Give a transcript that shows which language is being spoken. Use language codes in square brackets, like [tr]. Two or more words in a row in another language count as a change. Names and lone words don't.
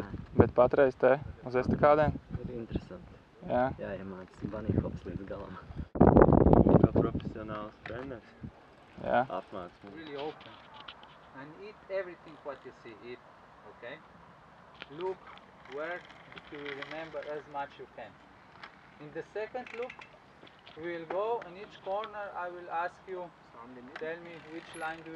[lv] Bet patreiz te uz estakādēm? Ir interesanti. Jā. Jāiemācas [en] bunny hops [lv] līdz galam. Kā profesionāls treneris. Jā. Apmāc mums. [en] really open. And eat everything what you see, eat, okay? Look where you will remember as much you can. In the second look, we will go in each corner, I will ask you, tell me which line do you